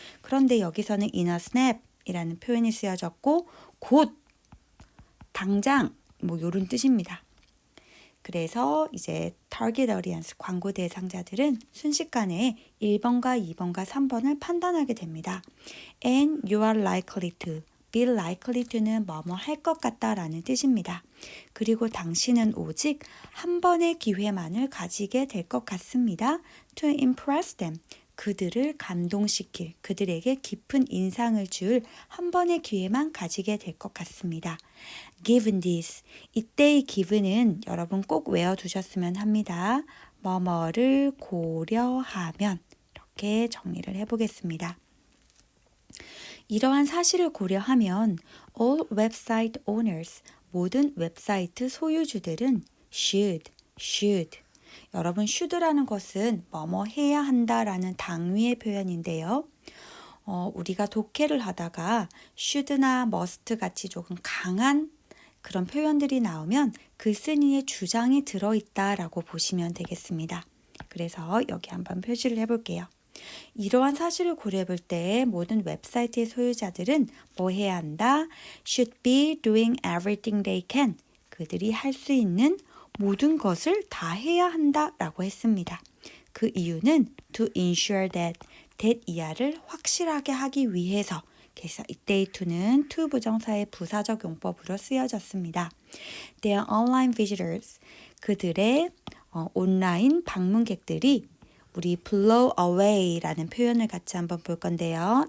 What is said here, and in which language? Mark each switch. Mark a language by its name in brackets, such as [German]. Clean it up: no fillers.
[Korean] 그런데 여기서는 [English] in a snap [Korean] 이라는 표현이 쓰여졌고 곧, 당장 뭐 이런 뜻입니다. 그래서 이제 [English] target audience, [Korean] 광고 대상자들은 순식간에 1번과 2번과 3번을 판단하게 됩니다. [English] And you are likely to, be likely to는 [Korean] 뭐뭐 할 것 같다라는 뜻입니다. 그리고 당신은 오직 한 번의 기회만을 가지게 될 것 같습니다. [English] To impress them, [Korean] 그들을 감동시킬, 그들에게 깊은 인상을 줄 한 번의 기회만 가지게 될 것 같습니다. [English] Given this, [Korean] 이때의 given은 여러분 꼭 외워두셨으면 합니다. 뭐뭐를 고려하면, 이렇게 정리를 해보겠습니다. 이러한 사실을 고려하면 [English] all website owners, [Korean] 모든 웹사이트 소유주들은 should. 여러분 should라는 것은 뭐뭐 해야 한다라는 당위의 표현인데요. 우리가 독해를 하다가 should나 must 같이 조금 강한 그런 표현들이 나오면 그 쓴이의 주장이 들어있다라고 보시면 되겠습니다. 그래서 여기 한번 표시를 해볼게요. 이러한 사실을 고려해 볼 때 모든 웹사이트의 소유자들은 뭐 해야 한다? [English] should be doing everything they can. [Korean] 그들이 할 수 있는 모든 것을 다 해야 한다라고 했습니다. 그 이유는 [English] to ensure that [Korean] 이하를 확실하게 하기 위해서, 그래서 이때의 to는 to 부정사의 부사적 용법으로 쓰여졌습니다. [English] Their online visitors, [Korean] 그들의 온라인 방문객들이 우리 [English] blow away [Korean] 라는 표현을 같이 한번 볼 건데요.